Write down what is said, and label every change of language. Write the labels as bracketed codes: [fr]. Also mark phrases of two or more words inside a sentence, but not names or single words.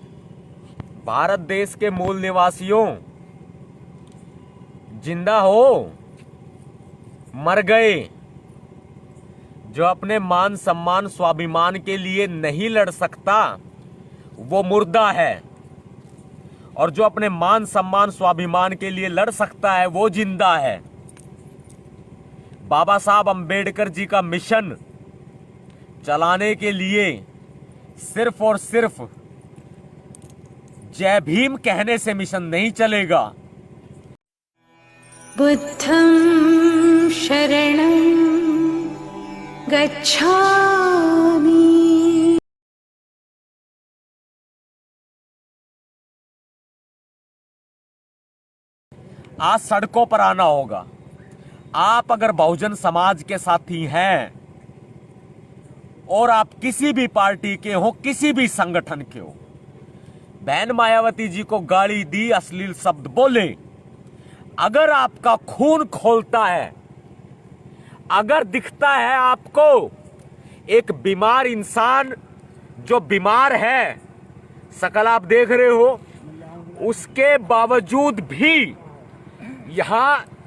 [hi] भारत देश के मूल निवासियों, जिंदा हो मर गए, जो अपने मान सम्मान स्वाभिमान के लिए नहीं लड़ सकता वो मुर्दा है, और जो अपने मान सम्मान स्वाभिमान के लिए लड़ सकता है वो जिंदा है। बाबा साहब अंबेडकर जी का मिशन चलाने के लिए सिर्फ और सिर्फ जय भीम कहने से मिशन नहीं चलेगा। [pi] बुद्धं शरणं गच्छामि। [hi] आज सड़कों पर आना होगा। आप अगर बहुजन समाज के साथी हैं और आप किसी भी पार्टी के हो, किसी भी संगठन के हो, बहन मायावती जी को गाली दी, अश्लील शब्द बोले, अगर आपका खून खोलता है, अगर दिखता है आपको एक बीमार इंसान जो बीमार है, शकल आप देख रहे हो, उसके बावजूद भी यहां